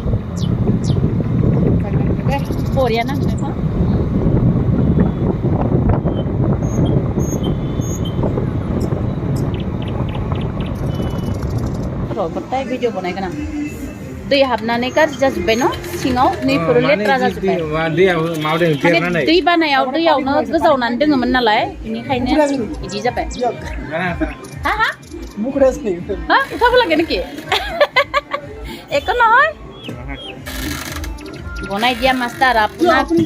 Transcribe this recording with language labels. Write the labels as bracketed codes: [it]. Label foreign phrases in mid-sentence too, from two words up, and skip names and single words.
[brx] बरिया नांगोन र' गथाय भिडिअ बनायगोन आं दै हाबनानै गाज्रि जाजोब्बाय न' सिङाव नैफोरो लेथ्रा जाजोब्बाय दै बानायाव दैयावनो गोजावनानै दोङोमोन नालाय बेनिखायनो बिदि जाबाय हा हा हा [as] उठाब লাগে নেকি একো নহয় বনাই দিয়া মাষ্টাৰ আপোনাক